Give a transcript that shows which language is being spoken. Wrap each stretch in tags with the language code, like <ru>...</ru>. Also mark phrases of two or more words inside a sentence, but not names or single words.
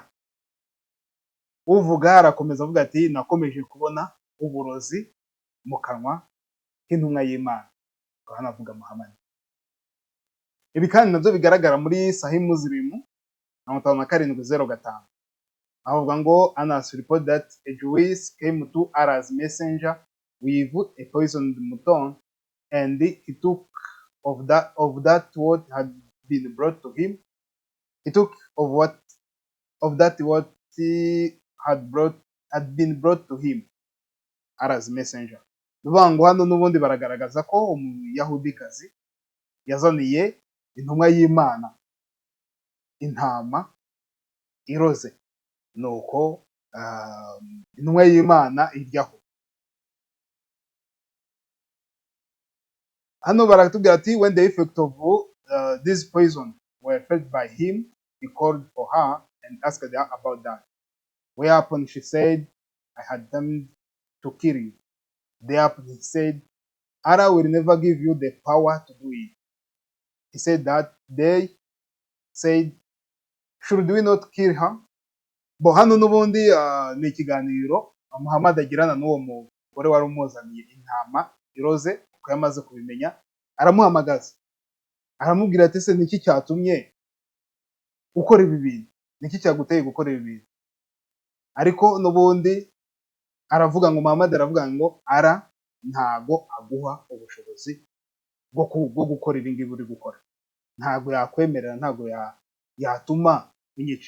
<rw>Uvuga arakomeza avuga ati nakomeje kubona uburozi mu kanwa k'intumwa y'Imana. Hanavuga Muhamadi. Ibi kandi nabyo bigaragara muri Sahih Muslim 57:05. Avuga ngo</rw> <en>Anas report that a Jewish came to Allah's messenger with a poisoned mutton, and he took of that what had been brought to him. He took what he had been brought to him, Allah's messenger.</en> <rw>Bivuga ngo hano n'ubundi baragaragaza ko umuyahudikazi yazaniye intumwa y'Imana intama iroze, nuko intumwa y'Imana iryaho. Hano baratubwira ati</rw> <en>when the effect of this poison were felt by him, he called for her and asked her about that. Whereupon she said, I had come to kill you. Thereupon he said, Allah will never give you the power to do it. He said that they said, should we not kill her?</en> <rw>Bo hano n'ubundi ni ikiganiro Muhamadi agirana n'uwo mugore wari umuzaniye intama iroze. Uko yamaze kubimenya aramuhamagaza, aramubwira ati se niki cyatumye ukora ibi bintu? niki cyaguteye gukora ibi bintu? Ariko n'ubundi aravuga ngo Muhamadi aravuga ngo ara ntago aguha ubushobozi bwo gukora ibi ngibi uri gukora, ntago yakwemerera, ntago yatuma unyica.</rw>